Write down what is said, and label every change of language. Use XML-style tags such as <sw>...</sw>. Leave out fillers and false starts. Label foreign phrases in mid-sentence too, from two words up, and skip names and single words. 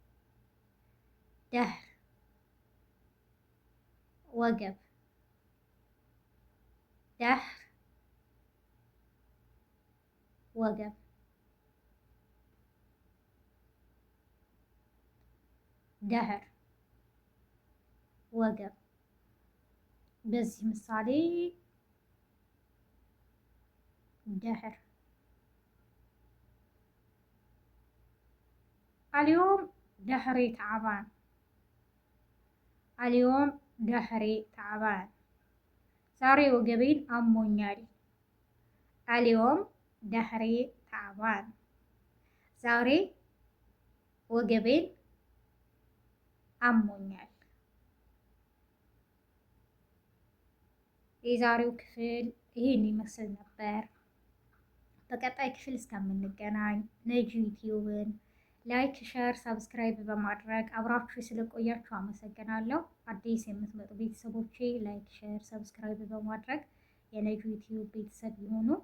<am>ደህር ወገብ ደህር ወገብ ደህር ወገብ በዚህ ምሳሌ ደህር</am> <ar>اليوم دهري تعبان اليوم دهري تعبان</ar> <am>ዛሬ ወገቤን አሞኛል።</am> <ar>اليوم دهري تعبان</ar> <am>ዛሬ ወገቤን አሞኛል። የዛሬው ክፍል ይህን ይመስል ነበር። በቀጣይ ክፍል እስከምንገናኝ ነጂ ዩቲዩብን ላይክ፣ ሸር፣ ሰብስክራይብ በማድረግ አብራችሁ ስለቆያችሁ አመሰግናለሁ። አዲስ የምትመጡ ቤተሰቦቼ ላይክ፣ ሸር፣ ሰብስክራይብ በማድረግ የነጂ ዩቲዩብ ቤተሰብ ይሁኑ።</am>